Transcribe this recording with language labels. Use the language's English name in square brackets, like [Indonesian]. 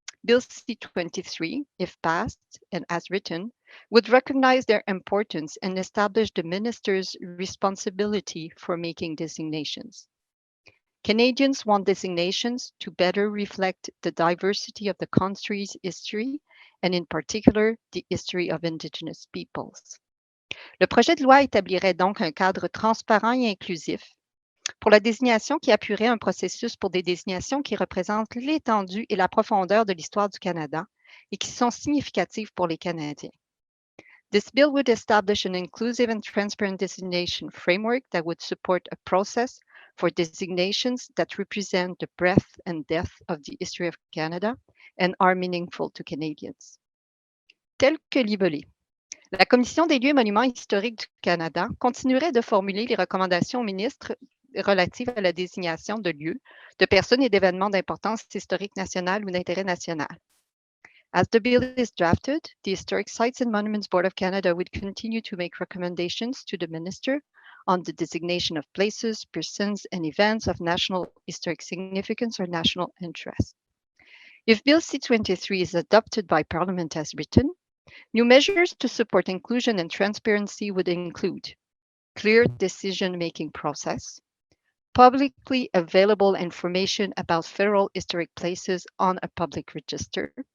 [English] Bill C-23, if passed and as written, would recognize their importance and establish the minister's responsibility for making designations. Canadians want designations to better reflect the diversity of the country's history, and in particular, the history of Indigenous peoples. [French] Le projet de loi établirait donc un cadre transparent et inclusif pour la désignation qui appuierait un processus pour des désignations qui représentent l'étendue et la profondeur de l'histoire du Canada et qui sont significatives pour les Canadiens. [English] This bill would establish an inclusive and transparent designation framework that would support a process for designations that represent the breadth and depth of the history of Canada and are meaningful to Canadians. [French] Tel que libellé, la Commission des lieux et monuments historiques du Canada continuerait de formuler les recommandations au ministre relatives à la désignation de lieux, de personnes et d'événements d'importance historique nationale ou d'intérêt national. [English] As the bill is drafted, the Historic Sites and Monuments Board of Canada would continue to make recommendations to the Minister on the designation of places, persons, and events of national historic significance or national interest. If Bill C-23 is adopted by Parliament as written, new measures to support inclusion and transparency would include clear decision-making process, publicly available information about federal historic places on a public register,